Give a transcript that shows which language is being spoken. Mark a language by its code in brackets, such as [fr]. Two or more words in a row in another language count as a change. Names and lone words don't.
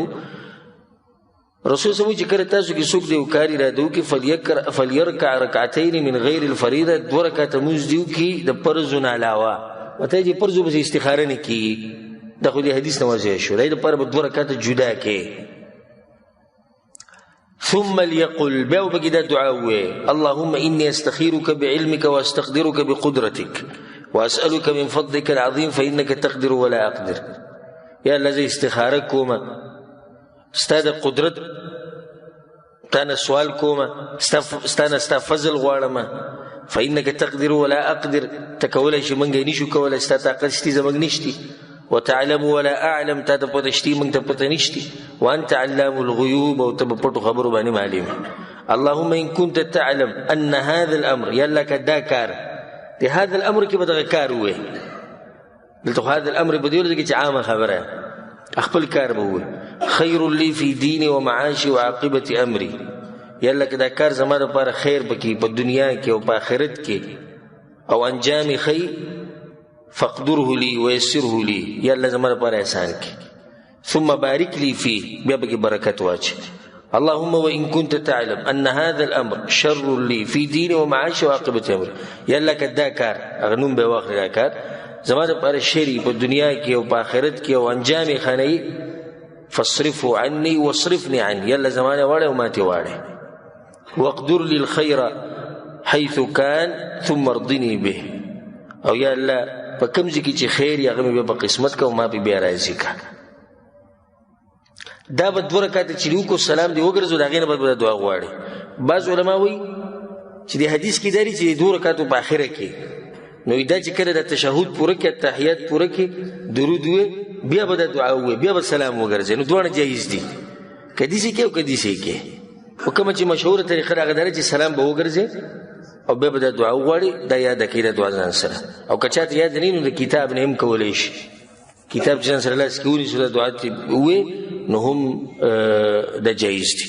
[ar] رسول صلی الله [ps] چې کله تاسو کې څوک د یو کار اراده وکړي [ar] فلیرکع رکعتین من غیر الفریضه [ps] دوه رکعته لمونځ دې وکړي د فرضو نه علاوه مته چې فرضو پسې استخاره نه کېږي دا خو د حدیث نه واضح شو د دې لپاره به دوه رکعته جدا کې [ar] ثم ليقل [ps] بیا وبکې دا دعا ووایي [ar] اللهم انی استخیرک بعلمک واستقدرک بقدرتک واسألك من فضلك العظیم فإنك تقدر ولا أقدر. [ps] یا الله زه استخاره کومه ستا د قدرت تانه سوال کومه ستانه ستا فضل غواړمه [ar] فإنك تقدر ولا أقدر [ps] ته کولی شي موږ یې نشو کولی ستا طاقت شتي زموږ نشتي [ar] وتعلم ولا أعلم [ps] تا ته پته شتي موږ ته پته نشتي [ar] وأنت علام الغیوب [ps] او ته په پټو خبرو باندې معلم. [ar] اللهم إن كنت تعلم أن هذا الأمر [ps] یا الله که دا کار د [ar] هذا الامر [ps] کې به دغه کار ووایي دلته خو [ar] هذا الامر [ps] په دې ورځ کې چې عامه خبره خپل کار به ووایي [ar] خیر لی فی دیني ومعاشي وعاقبة امری [ps] یا الله که دا کار زما دپاره خیر پکې په دنیا کې او په آخرت کې او انجام ښه [ar] فاقدره لی ویسره لی [ps] یا الله زما دپاره احسان کړي [ar] ثم بارک لی فیه [ps] بیا پکې برکت واچي. [ar] اللهم وإن كنت تعلم أن هذا الأمر شر لي في ديني ومعاشي وعاقبة أمري [ps] یا الله که دا کار هغه نوم به واخلي دا کار زما دپاره شر په دنیا کې او په آخرت کې او انجام یې ښه نه [ar] فاصرفه عني واصرفني عنه [ps] یا الله زما نه واړې او ما تې واړې [ar] واقدر لي الخير حيث كان ثم ارضني به [ps] او یا الله په کوم ځای کې چې خیر یې هغه مې بیا په قسمت که او ما پې بیا راضي که. دا به دوه رکعته چې وکړو سلام دې وګرځو د هغې نه بعد به دعا غواړي. بعض علما وایي چې د حدیث کې دا دي چې د دوه رکعتو په آخره کې نو دا چې کله د تشهد پوره کړي تحیات پوره کړي درود ووایي بیا به دا دعا ووایي بیا به سلام وګرځي نو دواړه جایز دي که داسې کې او که داسې کې خو کومه چې مشهوره طریقه د هغه دا ده چې سلام به وګرځي او بیا به دا دعا وغواړي دا یاده کړي د دعا ځان سره او که چاته یاد نه نو د کتاب نه هم کولی شي کتاب چې ځان سره لاس کې ونیسو دا دعا ووایي نو هم دا جایز دي.